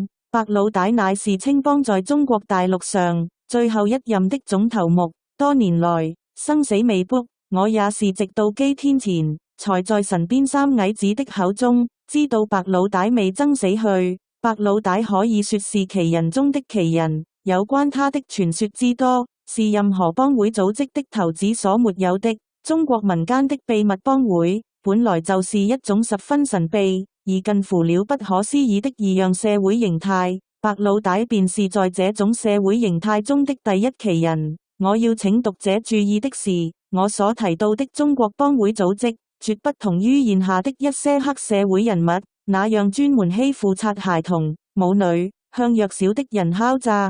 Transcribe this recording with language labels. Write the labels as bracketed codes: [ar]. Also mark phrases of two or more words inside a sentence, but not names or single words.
[yue] 白老大乃是青幫在中國大陸上最後一任的總頭目，多年來生死未卜，我也是直到幾天前才在神邊三矮子的口中知道白老大未曾死去。白老大可以說是奇人中的奇人，有關他的傳說之多，是任何幫會組織的頭子所沒有的。中國民間的秘密幫會本來就是一種十分神秘而近乎了不可思議的異樣社會形態，白老大便是在這種社會形態中的第一奇人。我要請讀者注意的是，我所提到的中國幫會組織絕不同於現下的一些黑社會人物那樣專門欺負擦孩童、母女，向弱小的人敲詐。